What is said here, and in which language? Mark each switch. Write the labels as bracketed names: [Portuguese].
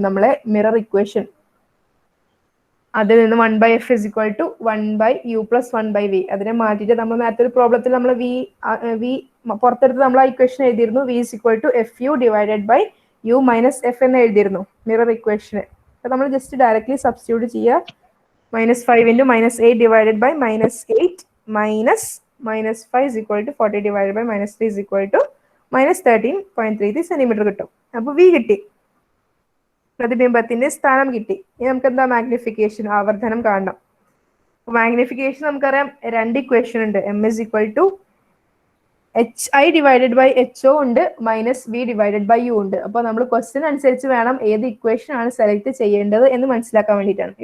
[Malayalam] നമ്മളെ mirror equation അതിൽ നിന്ന് 1/F = 1/U + 1/V അതിനെ മാറ്റിയിട്ട് നമ്മൾ നേരത്തെ ഒരു പ്രോബ്ലത്തിൽ നമ്മൾ V പുറത്തെടുത്ത് നമ്മൾ ആ ഇക്വേഷൻ എഴുതിയിരുന്നു. V = FU [English] divided by U minus F [Malayalam] എന്ന് എഴുതിയിരുന്നു മിറർ ഇക്വേഷന്. അപ്പൊ നമ്മൾ ജസ്റ്റ് ഡയറക്ട്ലി സബ്സ്റ്റിറ്റ്യൂട്ട് ചെയ്യുക. [English] -5 into -8 divided by -8 minus -5 is equal to 40 divided by -3 is equal to -13.33 [Malayalam] centimetre കിട്ടും. അപ്പൊ വി കിട്ടി, പ്രതിബിംബത്തിന്റെ സ്ഥാനം കിട്ടി. ഇനി നമുക്ക് എന്താ മാഗ്നിഫിക്കേഷൻ, ആവർധനം കാണണം. മാഗ്നിഫിക്കേഷൻ നമുക്കറിയാം, രണ്ട് ഇക്വേഷൻ ഉണ്ട്. [English] M is equal to HI divided by HO [Malayalam] ഉണ്ട്, [English] -V divided by U ഉണ്ട്. [Malayalam] അപ്പൊ നമ്മൾ ക്വസ്റ്റ്യൻ അനുസരിച്ച് വേണം ഏത് ഇക്വേഷൻ ആണ് സെലക്ട് ചെയ്യേണ്ടത് എന്ന് മനസ്സിലാക്കാൻ വേണ്ടിയിട്ടാണ്.